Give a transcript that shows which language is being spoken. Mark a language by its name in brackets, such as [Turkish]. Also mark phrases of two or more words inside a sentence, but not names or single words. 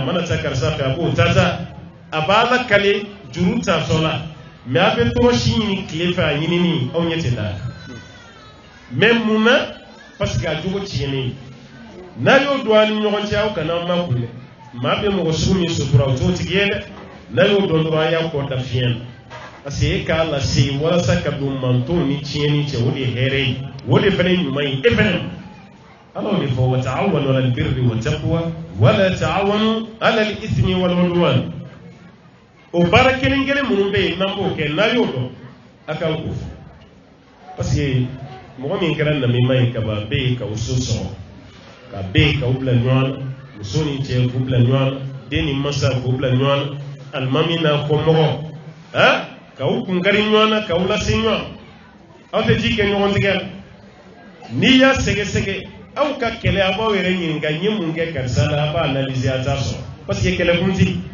[Bambara] mana taa karisa fɛ a b'o ta a b'a la kale juru ta sɔla mais a bɛ tɔgɔ si ɲini tile fɛ a ɲinini aw ɲɛ tɛ da mais mun na [French] parce que [Bambara] a jogo tiɲɛnen n'a y'o don a ni ɲɔgɔn cɛ aw kana ma kun dɛ maa bɛ mɔgɔ sugu min sutura o t'o tigi ye dɛ n'a y'o dɔn dɔrɔn a y'a kɔ da fiɲɛ na [French] parce que [Bambara] e k'a lase walasa ka don mantonw ni tiɲɛni cɛ o de ye hɛrɛ ye o de fana ye ɲuman ye e fana ala de fɔ [Arabic] وتعاونوا على البر والتقوى ولا تعاونوا على الإثم والعدوان [Bambara] o baara kelen kelen minnu bɛ yen n'an b'o kɛ n'a y'o dɔn a k'aw ko fɔ [French] parce que [Bambara] mɔgɔ min kɛra namima ye kaban bɛ yen k'aw so sɔrɔ ka bɛ yen k'aw bila ɲɔgɔn na muso ni cɛ k'u bila ɲɔgɔn na den ni masa k'u bila ɲɔgɔn na alimami n'a kɔmɔgɔ k'aw kunkari ɲɔgɔn na k'aw lase ɲɔgɔn aw tɛ ji kɛ ɲɔgɔn tigɛ la n'i y'a sɛgɛsɛgɛ aw ka kɛlɛ a b'aw yɛrɛ ɲininka n ye mun kɛ karisa la a b'a analyser a t'a sɔrɔ [French] parce que [Bambara] kɛlɛkun tɛ